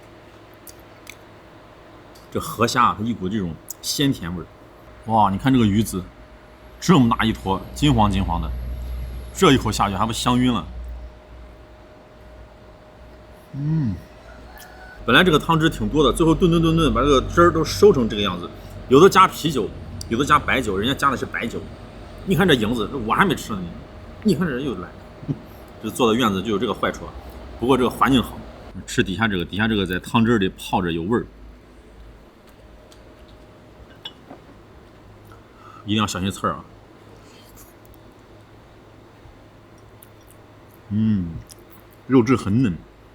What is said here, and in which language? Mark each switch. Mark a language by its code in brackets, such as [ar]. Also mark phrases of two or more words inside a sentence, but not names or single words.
[zh] 這河蝦啊，它一股這種鮮甜味儿。哇，你看这個魚子，這麼大一坨，金黃金黃的，這一口下去還不香暈了。本來這個湯汁挺多的，最後燉把這個汁兒都收成這個樣子。有的加啤酒，有的加白酒，人家加的是白酒。你看這影子，我還沒吃呢，你看這人又来。这坐在院子就有這個壞處，不過這個環境好，吃底下這個在湯汁裡泡着有味兒。一定要小心刺兒啊！肉質很嫩。